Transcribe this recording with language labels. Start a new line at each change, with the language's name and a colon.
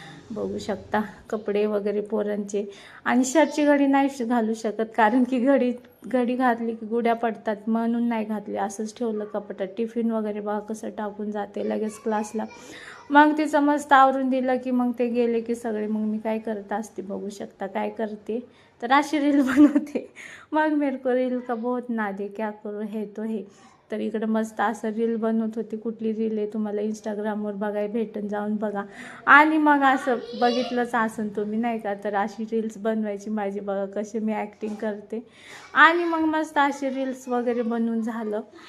Marathi: बघू शकता कपडे वगैरे पोरांचे. आणि शर्टची घडी नाही घालू शकत कारण की घडी घातली की गुड्या पडतात म्हणून नाही घातली. असंच ठेवलं कपाटात. टिफिन वगैरे बघा कसं टाकून जाते लगेच क्लासला. मग तिचं मस्त आवरून दिलं की मग ते गेले की सगळे. मग मी काय करत असते बघू शकता काय करते तर अशी रील बनवते.
Hindi: मग मेरे को रील का बहुत नाद है, क्या करू है तो हे.
Marathi: तर इकडं मस्त असं रील बनवत होती. कुठली रील आहे तुम्हाला इंस्टाग्रामवर बघायला भेटून, जाऊन बघा. आणि मग असं बघितलंच असन तुम्ही नाही का, तर अशी रील्स बनवायची माझी. बघा कशी मी ॲक्टिंग करते. आणि मग मस्त अशी रील्स वगैरे बनवून झालं.